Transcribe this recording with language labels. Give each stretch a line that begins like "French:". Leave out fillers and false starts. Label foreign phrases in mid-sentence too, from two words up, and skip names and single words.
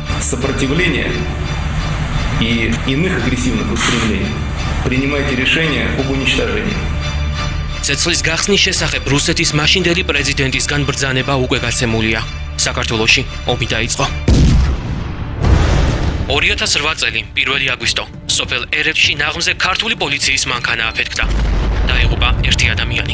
Russian: сопротивления и иных агрессивных устремлений, принимайте решение об уничтожении.
Georgian: Ცეცხლის გახსნის შესახებ რუსეთის მაშინდელი პრეზიდენტისგან ბრძანება უკვე გაცემულია. საქართველოში ომი დაიწყო. 2008 წელი 1 აგვისტო სოფელ ერეთში ნაღმზე ქართული პოლიციის მანქანა აფეთქდა. დაიღუპა ერთი ადამიანი.